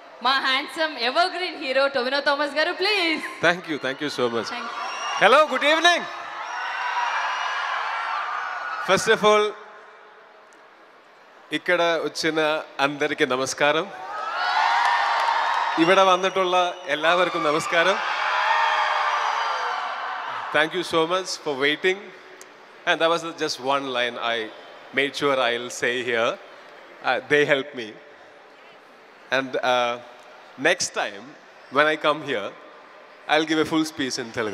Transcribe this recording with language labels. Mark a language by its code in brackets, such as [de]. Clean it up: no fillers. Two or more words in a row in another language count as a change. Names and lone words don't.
[en] మా handsome evergreen hero Tobino Thomas garu, please. Thank you so much. Hello, good evening. First of all, [te] ఇక్కడ వచ్చిన అందరికీ నమస్కారం. [ml] ఇక్కడ వന്നിട്ടുള്ള എല്ലാവർക്കും നമസ്കാരം. [en] Thank you so much for waiting. And that was just one line I made sure I'll say here. They helped me. And next time, when I come here, I'll give a full speech in Telugu.